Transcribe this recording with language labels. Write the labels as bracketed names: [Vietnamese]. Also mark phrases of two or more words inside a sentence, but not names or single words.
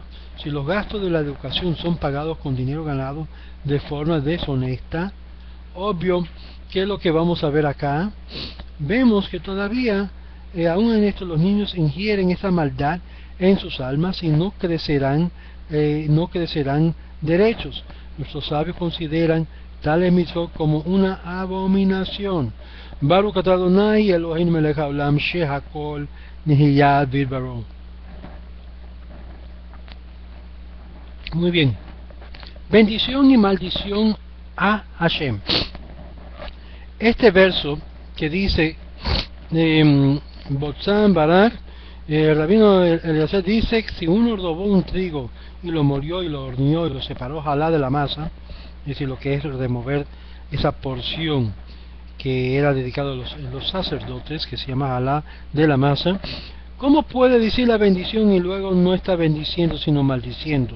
[Spanish] Si los gastos de la educación son pagados con dinero ganado de forma deshonesta, obvio que es lo que vamos a ver acá. Vemos que todavía, aún en esto, los niños ingieren esa maldad en sus almas y no crecerán derechos. Nuestros sabios consideran tales mitzvot como una abominación. [Hebrew] ברוך אתה ה' אלוהינו מלך העולם שהכל נהיה בדברו. [Spanish] Muy bien. Bendición y maldición a Hashem. Este verso que dice [Hebrew] בוצע ברך, [Spanish] el rabino Eliezer dice que si uno robó un trigo y lo molió y lo horneó y lo separó jalá de la masa, es decir, lo que es remover esa porción que era dedicado a los sacerdotes, que se llama jalá de la masa, ¿cómo puede decir la bendición y luego no está bendiciendo sino maldiciendo?